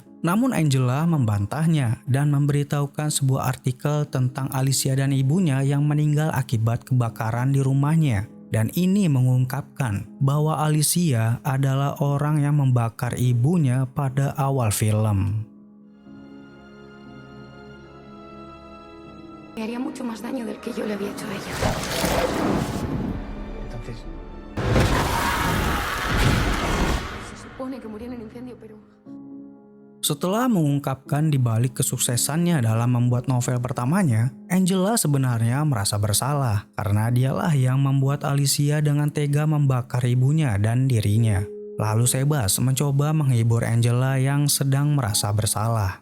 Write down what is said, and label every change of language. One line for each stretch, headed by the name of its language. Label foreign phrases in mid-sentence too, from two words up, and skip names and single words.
Indonesian: Namun Angela membantahnya dan memberitahukan sebuah artikel tentang Alicia dan ibunya yang meninggal akibat kebakaran di rumahnya. Dan ini mengungkapkan bahwa Alicia adalah orang yang membakar ibunya pada awal film.
Spanish: Me haría mucho más daño del que yo le había hecho a ella. Entonces, Se supone que murió en un incendio, pero...
Indonesian: Setelah mengungkapkan dibalik kesuksesannya dalam membuat novel pertamanya, Angela sebenarnya merasa bersalah karena dialah yang membuat Alicia dengan tega membakar ibunya dan dirinya. Lalu Sebas mencoba menghibur Angela yang sedang merasa bersalah.